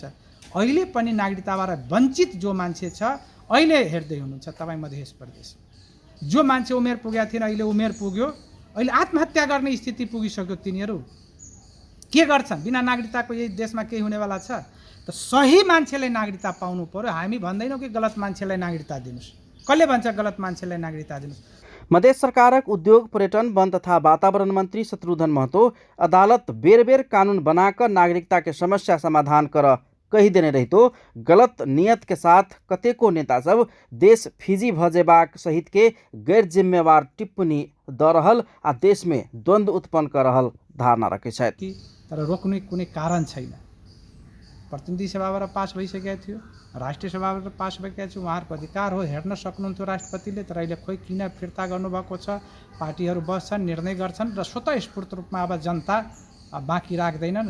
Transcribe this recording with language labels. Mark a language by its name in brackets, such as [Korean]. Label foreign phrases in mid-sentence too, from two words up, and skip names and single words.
[Nepali] अहिले पनि नागरिकताबाट वञ्चित जो मान्छे छ, अहिले हेर्दै हुनुहुन्छ तपाईँ मधेस प्रदेश, जो मान्छे उमेर पुगेका थिएन अहिले उमेर पुग्यो, अहिले आत्महत्या गर्ने स्थिति पुगिसक्यो। तिनीहरू के गर्छन्? बिना नागरिकताको यही देशमा केही हुनेवाला छ? त सही मान्छेलाई नागरिकता पाउनु पर्यो। हामी भन्दैनौँ कि गलत मान्छेलाई नागरिकता दिनुस्। कसले भन्छ गलत मान्छेलाई नागरिकता दिनुस्? [Maithili] मधेस सरकारक उद्योग, पर्यटन, वन तथा वातावरण मंत्री शत्रुघ्न महतो अदालत बेर बेर कानून बनाकर नागरिकता के समस्या समाधान कर कही देने रही तो गलत नियत के साथ कतेको नेता सब देश फिजी भजेबाक सहित के गैर जिम्मेवार टिप्पणी द रहल आ देश में द्वंद्व उत्पन्न कर रहल धारणा रखे छथि। [Nepali] तर रोक्ने कुनै कारण छैन। प्रतिनिधि सभाबाट पास भइसकेको थियो, राष्ट्रिय सभाबाट पास भइसकेको छ, उहाँहरूको अधिकार हो, हेर्न सक्नुहुन्थ्यो राष्ट्रपतिले। तर अहिले खोइ किन फिर्ता गर्नुभएको छ? पार्टीहरू बस्छन्, निर्णय गर्छन् र स्वतःस्फूर्त रूपमा अब जनता बाँकी राख्दैनन्।